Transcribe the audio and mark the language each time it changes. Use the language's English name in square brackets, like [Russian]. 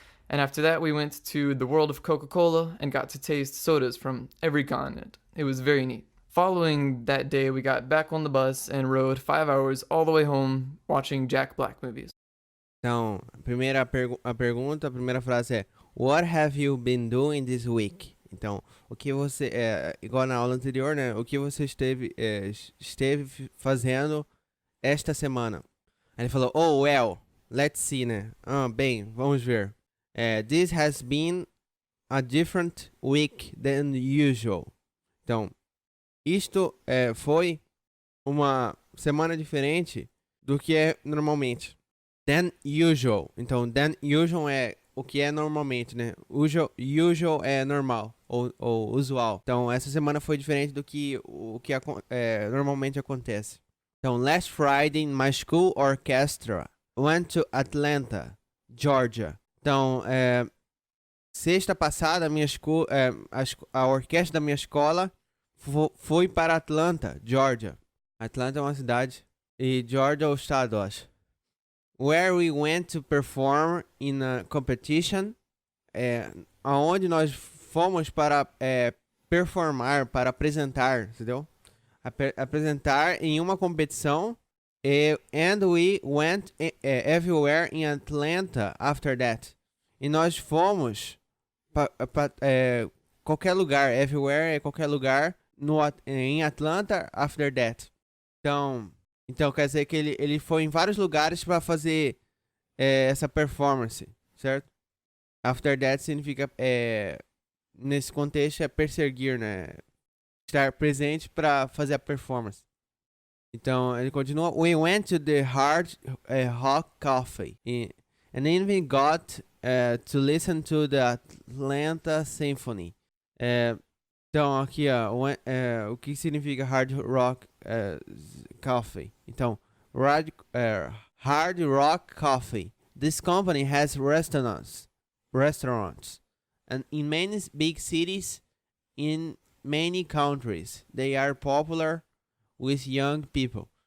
[English] And after that, we went to the world of Coca Cola and got to taste sodas from every continent. It was very neat. Following that day, we got back on the bus and rode 5 hours all the way home watching Jack Black movies. [Portuguese] Então, a primeira frase é: [English] What have you been doing this week? [Portuguese] Então, o que você, igual na aula anterior, né? O que você esteve fazendo esta semana? Aí ele falou: [English] Oh, well, let's see, [Portuguese] né? Bem, vamos ver. [English] This has been a different week than usual. [Portuguese] Então, isto foi uma semana diferente do que é normalmente. [English] Than usual. [Portuguese] Então, [English] than usual [Portuguese] é o que é normalmente, né? Usual é normal ou usual. Então, essa semana foi diferente do que normalmente acontece. [English] Então, last Friday, my school orchestra went to Atlanta, Georgia. [Portuguese] Então, sexta passada, a orquestra da minha escola foi para Atlanta, Georgia. Atlanta é uma cidade e Georgia é o estado, eu acho. [English] Where we went to perform in a competition, [Portuguese] aonde nós fomos para performar, para apresentar, entendeu? Apresentar em uma competição. [English] And we went everywhere in Atlanta after that. [Portuguese] E nós fomos para qualquer lugar. Everywhere é qualquer lugar em Atlanta [English] after that. [Portuguese] Então quer dizer que ele foi em vários lugares para fazer essa performance, certo? After that significa, nesse contexto, é perseguir, né? Estar presente para fazer a performance. Então ele continua: [English] We went to the Hard Rock Cafe and even got to listen to the Atlanta Symphony. [Portuguese] Então aqui, ó, o que significa Hard Rock Coffee? Então, Hard Rock Coffee. [English] This company has restaurants, and in many big cities, in many countries, they are popular with young people.